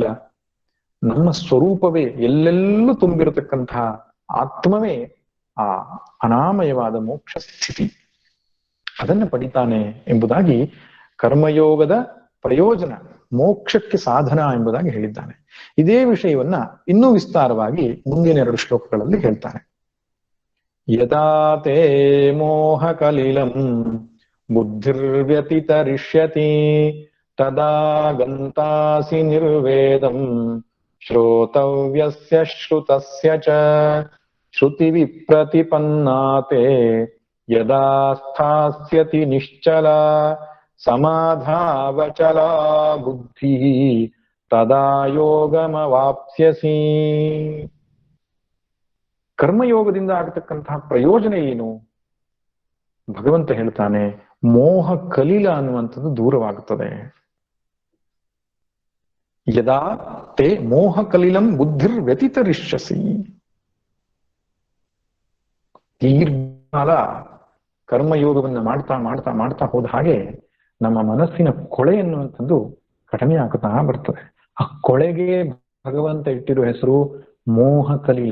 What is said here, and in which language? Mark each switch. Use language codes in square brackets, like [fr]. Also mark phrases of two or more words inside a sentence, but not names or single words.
[kn] ನಮ್ಮ ಸ್ವರೂಪವೇ ಎಲ್ಲೆಲ್ಲೂ ತುಂಬಿರತಕ್ಕಂತಹ ಆತ್ಮವೇ ಆ ಅನಾಮಯವಾದ ಮೋಕ್ಷ ಸ್ಥಿತಿ. ಅದನ್ನು ಪಡಿತಾನೆ ಎಂಬುದಾಗಿ ಕರ್ಮಯೋಗದ ಪ್ರಯೋಜನ ಮೋಕ್ಷಕ್ಕೆ ಸಾಧನ ಎಂಬುದಾಗಿ ಹೇಳಿದ್ದಾನೆ. ಇದೇ ವಿಷಯವನ್ನ ಇನ್ನೂ ವಿಸ್ತಾರವಾಗಿ ಮುಂದಿನ 2 ಶ್ಲೋಕಗಳಲ್ಲಿ ಹೇಳ್ತಾನೆ. [sa] ಯದಾ ತೇ ಮೋಹ ಕಲಿಲಂ ಬುದ್ಧಿರ್ವ್ಯತಿತರಿಷ್ಯತಿ ತದಾ ಗಂತಾಸಿ ನಿರ್ವೇದಂ ಶ್ರೋತವ್ಯಸ್ಯ ಶ್ರುತಸ್ಯ ಚ ಶ್ರುತಿ ವಿಪ್ರತಿಪನ್ನಾತೆ ಯದಾ ಸ್ಥಾಸ್ಯತಿ ನಿಶ್ಚಲ ಸಮಾಧಾವಚಲ ಬುದ್ಧಿ ತದಾ ಯೋಗಮವಾಪ್ಸ್ಯಸಿ. [kn] ಕರ್ಮಯೋಗದಿಂದ ಆಗತಕ್ಕಂತಹ ಪ್ರಯೋಜನ ಏನು? ಭಗವಂತ ಹೇಳ್ತಾನೆ, ಮೋಹ ಕಲಿಲ ಅನ್ನುವಂಥದ್ದು ದೂರವಾಗುತ್ತದೆ. [sa] ಯದಾ ತೇ ಮೋಹ ಕಲಿಲಂ ಬುದ್ಧಿರ್ ವ್ಯತಿತರಿಷ್ಯಸಿ. [kn] ದೀರ್ಘಕಾಲ ಕರ್ಮಯೋಗವನ್ನು ಮಾಡ್ತಾ ಮಾಡ್ತಾ ಮಾಡ್ತಾ ಹೋದ ಹಾಗೆ ನಮ್ಮ ಮನಸ್ಸಿನ ಕೊಳೆ ಎನ್ನುವಂಥದ್ದು ಕಡಿಮೆ ಆಗುತ್ತಾ ಬರ್ತದೆ. ಆ ಕೊಳೆಗೆ ಭಗವಂತ ಇಟ್ಟಿರುವ ಹೆಸರು ಮೋಹ ಕಲಿಲ.